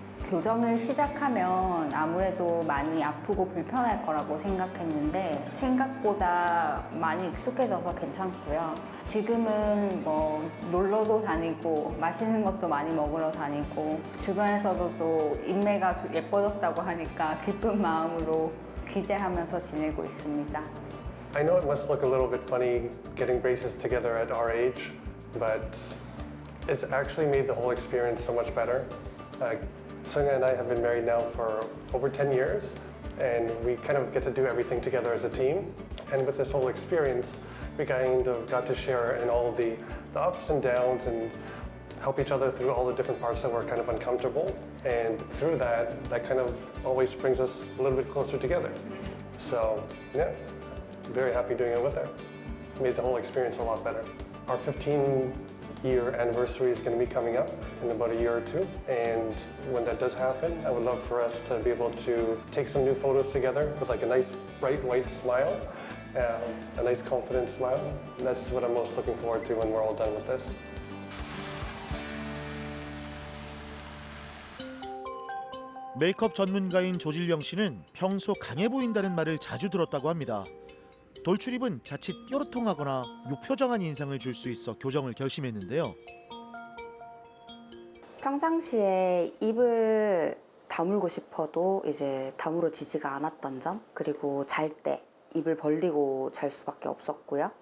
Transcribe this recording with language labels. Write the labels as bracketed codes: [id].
[ko] 교정을 시작하면 아무래도 많이 아프고 불편할 거라고 생각했는데 생각보다 많이 익숙해져서 괜찮고요. 지금은 뭐 놀러도 다니고 맛있는 것도 많이 먹으러 다니고 주변에서도 또 인매가 예뻐졌다고 하니까 기쁜 마음으로 기대하면서 지내고 있습니다. [en] I know it must look a little bit funny getting braces together at our age, but it's actually made the whole experience so much better. Sunga and I have been married now for over 10 years, and we kind of get to do everything together as a team. And with this whole experience, we kind of got to share in all the ups and downs and help each other through all the different parts that were kind of uncomfortable. And through that kind of always brings us a little bit closer together. So, yeah. Very happy doing it with her. Made the whole experience a lot better. Our 15-year anniversary is going to be coming up in about a year or two, and when that does happen, I would love for us to be able to take some new photos together with like a nice bright white smile, a nice confident smile. And that's what I'm most looking forward to when we're all done with this. [ko] 메이크업 전문가인 조질령 씨는 평소 강해 보인다는 말을 자주 들었다고 합니다. 돌출입은 자칫 뾰루통하거나 무표정한 인상을 줄 수 있어 교정을 결심했는데요. 평상시에 입을 다물고 싶어도 이제 다물어지지가 않았던 점, 그리고 잘 때 입을 벌리고 잘 수밖에 없었고요.